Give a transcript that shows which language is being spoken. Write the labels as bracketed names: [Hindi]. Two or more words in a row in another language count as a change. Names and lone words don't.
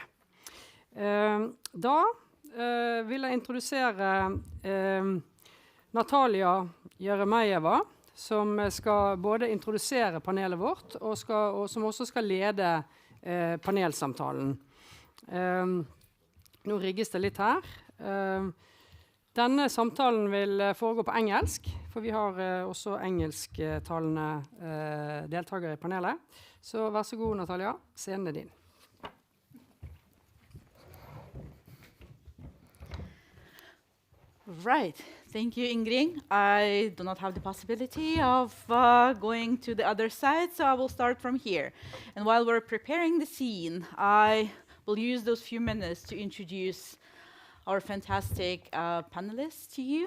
[Norwegian] Da vil jeg introdusere Natalia Jeremejeva, som skal både introdusere panelet vårt, og som også skal lede panelsamtalen. Nå rigges det litt her. Denne samtalen vil foregå på engelsk, for vi har også engelsktalende deltakere i panelet. Så vær så god, Natalia, scenen er din. [English] Right. Thank you, Ingrid. I do not have the possibility of going to the other side, so I will start from here. And while we're preparing the scene, I will use those few minutes to introduce our fantastic panelists to you.